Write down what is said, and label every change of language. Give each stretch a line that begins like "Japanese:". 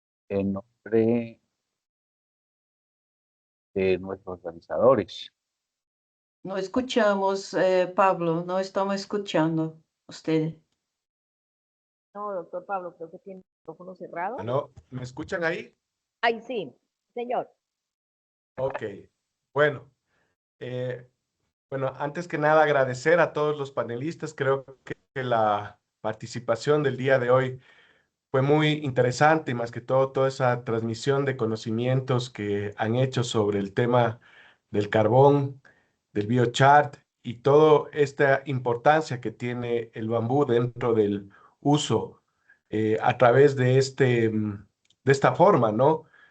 Spanish: En nombre de nuestros organizadores.
Portuguese: Não escutamos, Pablo, não estamos escutando
Spanish: usted. No, doctor Pablo, creo que tiene el micrófono cerrado. ¿Aló? ¿Me escuchan ahí? Ahí sí, señor. Ok. Bueno, antes que nada agradecer a todos los panelistas. Creo que la participación del día de hoy fue muy interesante y más que todo toda esa transmisión de conocimientos que han hecho sobre el tema del carbón, del biochar y toda esta importancia que tiene el bambú dentro del uso a través de esta forma, ¿no?